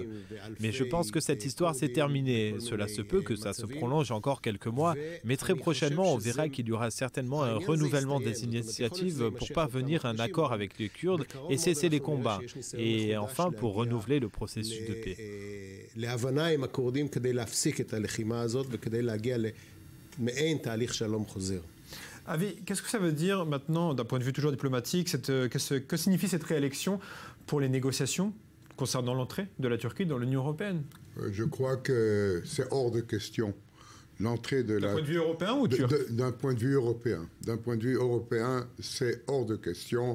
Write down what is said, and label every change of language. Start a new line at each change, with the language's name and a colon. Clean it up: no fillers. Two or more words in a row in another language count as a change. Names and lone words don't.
French: Mais je pense que cette histoire s'est terminée. Cela se peut que ça se prolonge encore quelques mois, mais très prochainement, on verra qu'il y aura certainement un renouvellement des initiatives pour parvenir à un accord avec les Kurdes et cesser les combats. Et enfin, pour renouveler le processus de paix.
Hebrew: להבנה עם הכורדים כדי להפסיק את הלחימה הזאת וכדי להגיע למעין תהליך שלום חוזר.
French: Avi, qu'est-ce que ça veut dire maintenant, d'un point de vue toujours diplomatique, que signifie cette réélection pour les négociations concernant l'entrée de la Turquie dans l'Union européenne? Je crois que c'est hors de question. L'entrée de D'un point de vue européen ou turc? D'un point de vue européen. D'un point de vue européen, c'est hors de question.